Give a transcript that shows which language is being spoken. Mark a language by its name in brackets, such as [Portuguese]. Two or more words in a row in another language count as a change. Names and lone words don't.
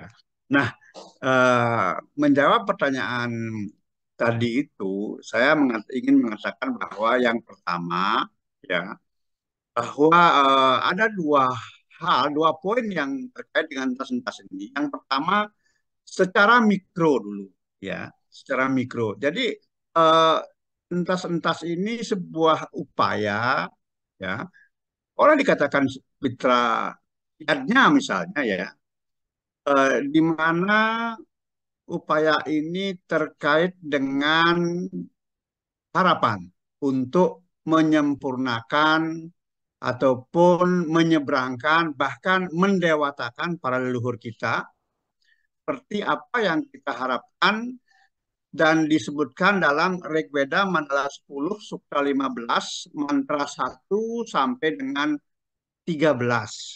[Indonesian] Nah, menjawab pertanyaan tadi itu, saya ingin mengatakan bahwa yang pertama, ya, bahwa ada dua poin yang terkait dengan entas-entas ini. Yang pertama, secara mikro dulu, ya, secara mikro. Jadi eh, entas-entas ini sebuah upaya, ya, orang dikatakan mitra yadnya misalnya, ya, di mana upaya ini terkait dengan harapan untuk menyempurnakan ataupun menyeberangkan bahkan mendewatakan para leluhur kita seperti apa yang kita harapkan dan disebutkan dalam Rigveda Mandala 10 Sukta 15 mantra 1 sampai dengan 13.